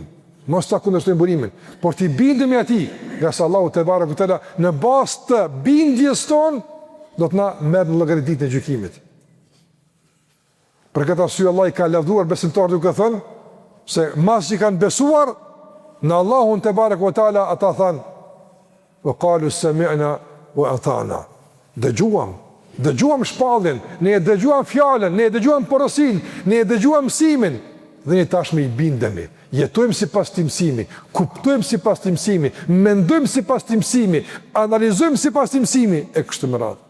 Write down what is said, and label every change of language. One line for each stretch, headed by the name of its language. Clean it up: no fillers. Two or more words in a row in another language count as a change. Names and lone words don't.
Albanian: Mos ta kundërshtojmë burimin, por të bindemi atij, nga sa Allahu
Arabic: تبارك وتعالى
Albanian: në bazë të bindjes tonë do të na merr në llogaritë e gjykimit. Për këtë arsye Allah i ka lavdruar besimtarët duke thënë se mas që kanë besuar në Allahun
Arabic: تبارك وتعالى,
Albanian: ata thanë
Arabic: وقالوا سمعنا وأطعنا.
Albanian: Dëgjuam shpallin, ne e dëgjuam fjalën, ne e dëgjuam porosin, ne e dëgjuam mësimin dhe ne tashmë i bindemi. Jetojmë sipas të mësimi, kuptojmë sipas të mësimi, mendojmë sipas të mësimi, analizojmë sipas të mësimi e kështu me radhë.